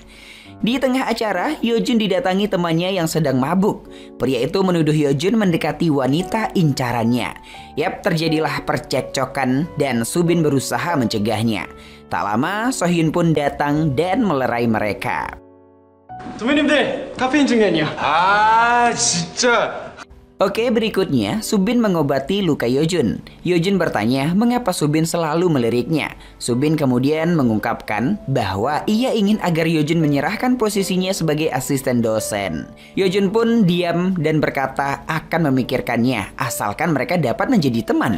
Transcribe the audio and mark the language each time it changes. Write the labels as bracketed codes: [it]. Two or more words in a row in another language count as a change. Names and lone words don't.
[id] Di tengah acara, Yeojun didatangi temannya yang sedang mabuk. Pria itu menuduh Yeojun mendekati wanita incarannya. Yap, terjadilah percekcokan dan Subin berusaha mencegahnya. Tak lama, Sohyun pun datang dan melerai mereka. [ko] 선배님들, 카페인 중이에요. 아, 진짜. [id] Oke, berikutnya Subin mengobati luka Yeojun. Yeojun bertanya mengapa Subin selalu meliriknya. Subin kemudian mengungkapkan bahwa ia ingin agar Yeojun menyerahkan posisinya sebagai asisten dosen. Yeojun pun diam dan berkata akan memikirkannya asalkan mereka dapat menjadi teman.